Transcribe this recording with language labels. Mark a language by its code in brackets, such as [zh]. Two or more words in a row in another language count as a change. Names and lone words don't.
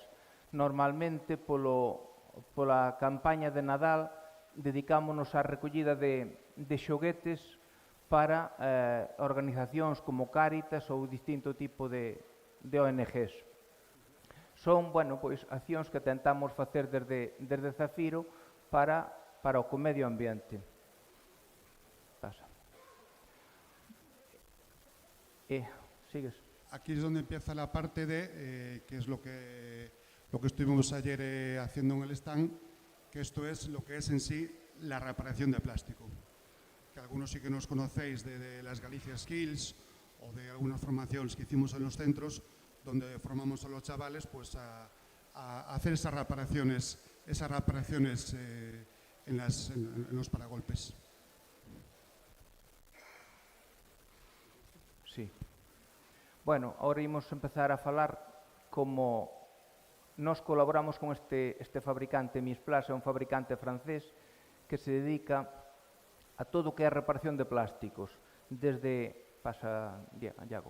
[gl] Normalmente, pola campaña de Nadal, dedicámonos á recollida de xoguetes para organizacións como Cáritas ou distinto tipo de ONGs. Son, pois, accións que tentamos facer desde Zafiro para o medio ambiente. Pasa. Sigues. [es] Aquí es donde empieza la parte de, que es lo que estuvimos ayer haciendo en el stand, que esto es lo que es en sí la reparación de plástico. Que algunos sí que nos conocéis de las Galicia Skills o de algunas formaciones que hicimos en los centros, donde formamos a los chavales pues, a hacer esas reparaciones en los paragolpes. Sí. [gl] Bueno, ahora imos empezar a falar como nos colaboramos con este fabricante Misplas, é un fabricante francés que se dedica a todo o que é a reparación de plásticos, desde pasa Iago.